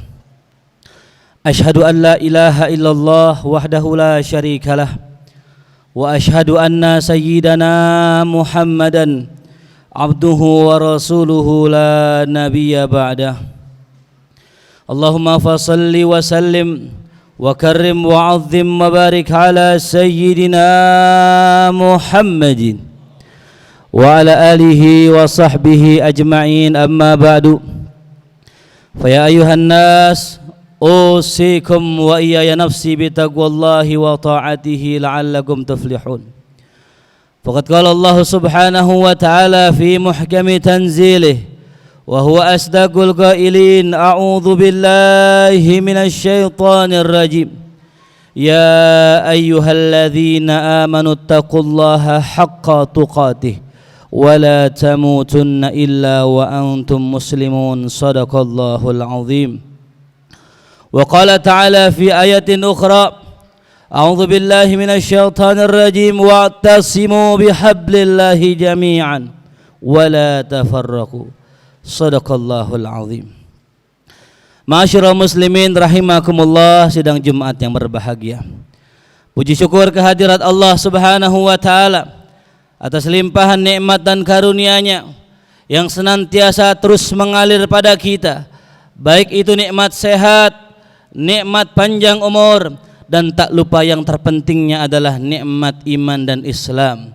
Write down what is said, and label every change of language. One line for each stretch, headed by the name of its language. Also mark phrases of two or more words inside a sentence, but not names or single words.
Arabic: أشهد أن لا إله إلا الله وحده لا شريك له وأشهد أن سيدنا محمدا عبده ورسوله لا نبي بعده. اللهم فصل وسلم وكرم وعظم وبارك على سيدنا محمد وعلى آله وصحبه أجمعين أما بعد. فيا أيها الناس أوصيكم وإياي نفسي بتقوى الله وطاعته لعلكم تفلحون. فقد قال الله سبحانه وتعالى في محكم تنزيله وهو أصدق القائلين أعوذ بالله من الشيطان الرجيم. يا أيها الذين آمنوا اتقوا الله حق تقاته ولا تموتن إلا وأنتم مسلمون. صدق الله العظيم. وقال تعالى في آية أخرى أعوذ بالله من الشيطان الرجيم واعتصموا بحبل الله جميعا ولا تفرقوا. صدق الله العظيم. معاشر المسلمين رحمكم الله,
Indonesian: sidang Jumat yang berbahagia. Puji syukur kehadirat Allah
Arabic: سبحانه وتعالى
Indonesian: atas limpahan nikmat dan karunia-Nya yang senantiasa terus mengalir pada kita, baik itu nikmat sehat, nikmat panjang umur, dan tak lupa yang terpentingnya adalah nikmat iman dan Islam.